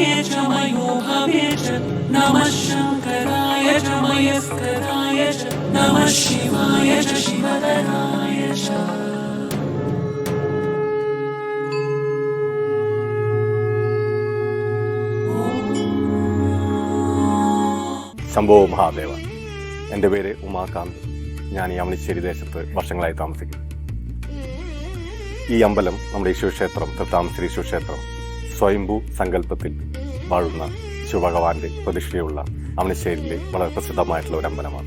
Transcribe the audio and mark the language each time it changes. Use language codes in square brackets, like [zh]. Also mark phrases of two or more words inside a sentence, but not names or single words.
[sa] च मयो भवे च नमः शङ्कराय च मयस्कराय च नमः शिवाय च शिवतराय च. [ml] ശംഭോ മഹാദേവ. എൻ്റെ പേര് ഉമാകാന്ത്. ഞാൻ ഈ അമണിശ്ശേരി ദേശത്ത് വർഷങ്ങളായി താമസിക്കുന്നു. ഈ അമ്പലം നമ്മുടെ ഈശ്വരക്ഷേത്രം, തൃത്താമശ്ശേരി ഈശ്വരക്ഷേത്രം, സ്വയംഭൂ സങ്കല്പത്തിൽ വാഴുന്ന ശിവഭഗവാന്റെ പ്രതിഷ്ഠയുള്ള അമണിശ്ശേരിയിലെ വളരെ പ്രസിദ്ധമായിട്ടുള്ള ഒരു അമ്പലമാണ്.